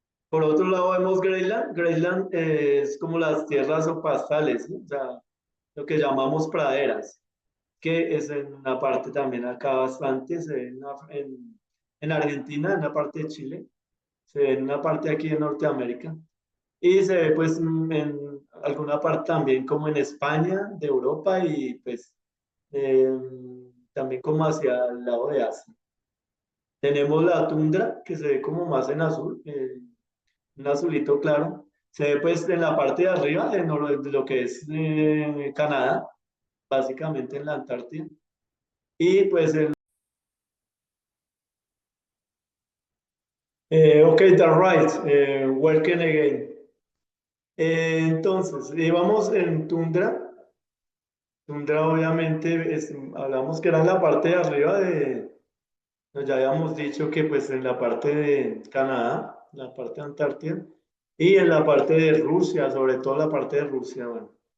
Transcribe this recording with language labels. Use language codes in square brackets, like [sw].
[es] Por otro lado vemos Greenland. Greenland es como las tierras o pastales, ¿sí? O sea, lo que llamamos praderas, que es en una parte también acá bastante, se ve en Argentina, en la parte de Chile, se ve en una parte aquí de Norteamérica y se ve pues en alguna parte también como en España, de Europa y pues eh, también como hacia el lado de Asia. Tenemos la tundra, que se ve como más en azul, un azulito claro. Se ve pues en la parte de arriba de lo que es Canadá, básicamente en la Antártida. Y pues [en] ok, that's right, working again. [es] Entonces, íbamos en tundra. Tundra obviamente hablamos que era en la parte de arriba nos ya habíamos dicho que pues en la parte de Canadá, la parte de Antártida, y en la parte de Rusia, sobre todo la parte de Rusia, bueno.